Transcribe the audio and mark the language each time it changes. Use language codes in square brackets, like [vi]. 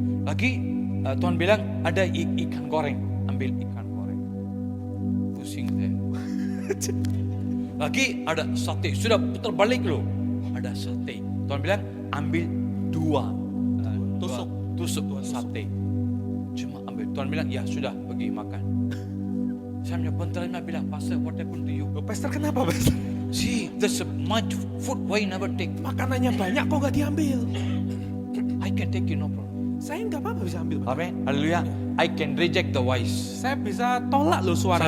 [id] Lagi Tuhan bilang ada ikan goreng, ambil ikan goreng. Pusing deh. Lagi ada sate, sudah putar balik loh. Ada sate. Tuhan bilang ambil dua tusuk sate. Cuma ambil. Tuhan bilang ya sudah pergi makan. Saya punya penterima bilang, Pastor, [en] what happened to you? [id] Pastor, kenapa Pastor? [en] See, there's so much food, why you never take? [id] Makanannya banyak kok gak diambil. [en] I can take you, no problem. [id] Saya nggak apa-apa bisa ambil. [en] Amen. Haleluya. I can reject the voice. [id] Saya bisa tolak loh suara